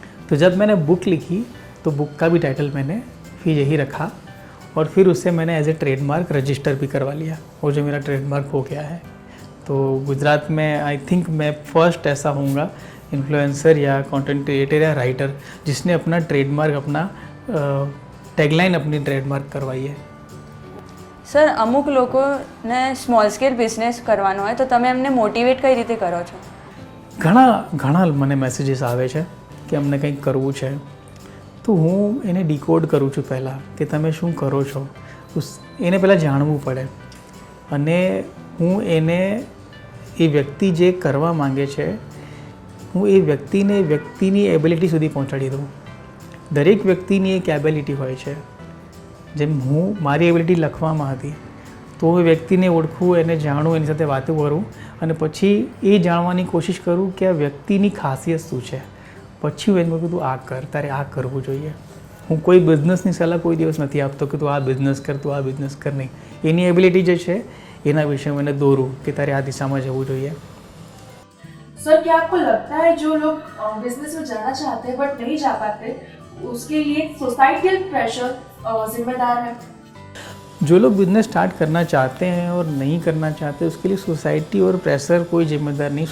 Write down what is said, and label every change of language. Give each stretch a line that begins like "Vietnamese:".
Hindi: तो जब मैंने बुक लिखी तो बुक का भी टाइटल मैंने फिर यही रखा और फिर उससे मैंने एज ए ट्रेडमार्क रजिस्टर भी करवा लिया, वो जो मेरा ट्रेडमार्क हो गया है। तो गुजरात में आई थिंक मैं फर्स्ट ऐसा होऊंगा इन्फ्लुएंसर या कंटेंट क्रिएटर या राइटर जिसने अपना ट्रेडमार्क, अपना टैगलाइन अपनी ट्रेडमार्क करवाई है।
Gujarati: સર, અમુક લોકોને સ્મોલ સ્કેલ બિઝનેસ કરવાનો હોય તો તમે એમને મોટિવેટ કઈ રીતે કરો છો? ઘણા મને મેસેજીસ આવે છે કે અમને કંઈક કરવું છે, તો હું એને ડીકોડ કરું છું પહેલાં કે તમે શું કરો છો, એને પહેલાં જાણવું પડે અને હું એને એ વ્યક્તિ જે કરવા માંગે છે હું એ વ્યક્તિની એબિલિટી સુધી પહોંચાડી દઉં। દરેક વ્યક્તિની એક એબિલિટી હોય છે, જેમ હું મારી એબિલિટી લખવામાં હતી તો એ વ્યક્તિને ઓળખું, એને જાણું, એની સાથે વાતો કરું અને પછી એ જાણવાની કોશિશ કરું કે આ વ્યક્તિની ખાસિયત શું છે, પછી હું એને કહું તું આ કર, તારે આ કરવું જોઈએ। હું કોઈ બિઝનેસની સલાહ કોઈ દિવસ નથી આપતો કે તું આ બિઝનેસ કર, તું આ બિઝનેસ કર, નહીં। એની એબિલિટી જે છે એના વિશે હું એને દોરું કે તારે આ દિશામાં જવું જોઈએ।
Hindi: सर, क्या आपको लगता है जो लोग बिजनेस में जाना चाहते हैं बट नहीं जा पाते, उसके लिए सोसाइटल प्रेशर जिम्मेदार है? जो लोग बिजनेस स्टार्ट करना चाहते हैं और नहीं करना चाहते उसके लिए सोसाइटी और प्रेशर कोई जिम्मेदार नहीं।